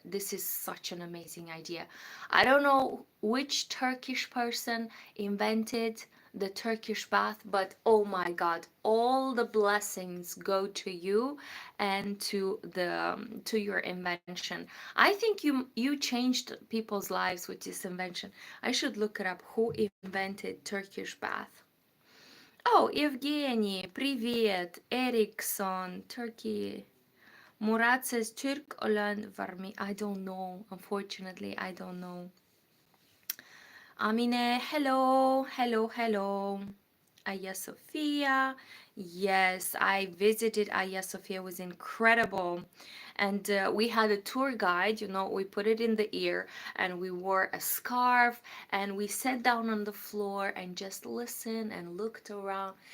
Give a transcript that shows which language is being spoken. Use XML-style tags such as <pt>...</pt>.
<en>This is such an amazing idea. I don't know which Turkish person invented the Turkish bath, but oh my God, all the blessings go to you and to your invention. I think you changed people's lives with this invention. I should look it up. Who invented Turkish bath? Oh, Evgeny, привет, Ericsson, Turkey. Murat says</en> <tr>Türk olan var mı?</tr> <en>I don't know. Unfortunately, I don't know. Amine, hello, hello, hello. Hagia Sophia. Yes, I visited Hagia Sophia. It was incredible. And we had a tour guide, we put it in the ear and we wore a scarf and we sat down on the floor and just listened and looked around.</en>